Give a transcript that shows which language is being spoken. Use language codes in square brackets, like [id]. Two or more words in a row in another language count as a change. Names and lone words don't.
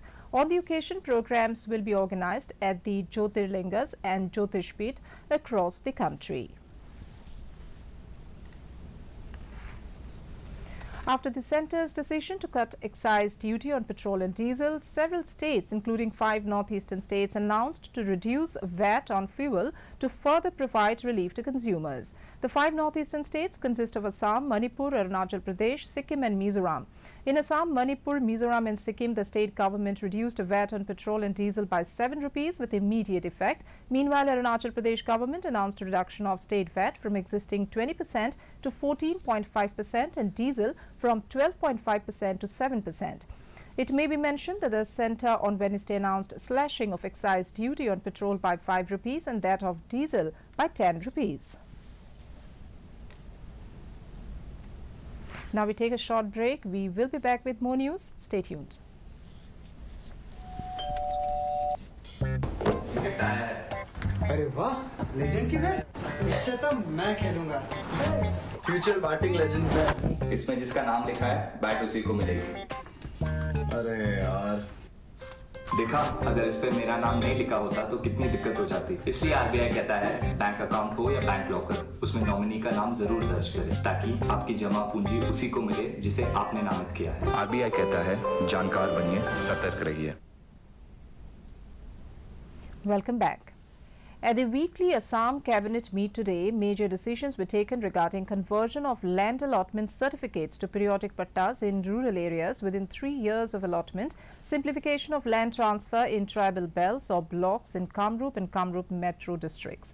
[en] On the occasion, programs will be organized at the Jyotirlingas and Jyotishpeeth across the country. After the centre's decision to cut excise duty on petrol and diesel, several states, including 5 northeastern states, announced to reduce VAT on fuel to further provide relief to consumers. The 5 northeastern states consist of Assam, Manipur, Arunachal Pradesh, Sikkim and Mizoram. In Assam, Manipur, Mizoram and Sikkim, the state government reduced VAT on petrol and diesel by 7 rupees with immediate effect. Meanwhile, Arunachal Pradesh government announced a reduction of state VAT from existing 20% to 14.5% and diesel from 12.5% to 7%. It may be mentioned that the centre on Wednesday announced slashing of excise duty on petrol by 5 rupees and that of diesel by 10 rupees. Now we take a short break. We will be back with more news. Stay tuned. [hi] अरे वाह, लेजेंड की बैट। इससे तो मैं खेलूंगा। [en] Future batting legend bat. [hi] इसमें जिसका नाम लिखा है, बैट उसी को मिलेगी। अरे यार, देखा, अगर इस पे मेरा नाम नहीं लिखा होता तो कितनी दिक्कत हो जाती। इसलिए आरबीआई कहता है, [en] bank account [hi] हो या [en] bank locker, [hi] उसमें नॉमिनी का नाम जरूर दर्ज करें, ताकि आपकी जमा पूंजी उसी को मिले जिसे आपने नामित किया है। आरबीआई कहता है, जानकार बनिए, सतर्क रहिए। [en] Welcome back. At the weekly Assam Cabinet meet today, major decisions were taken regarding conversion of land allotment certificates to periodic pattas in rural areas within 3 years of allotment, simplification of land transfer in tribal belts or blocks in Kamrup and Kamrup metro districts.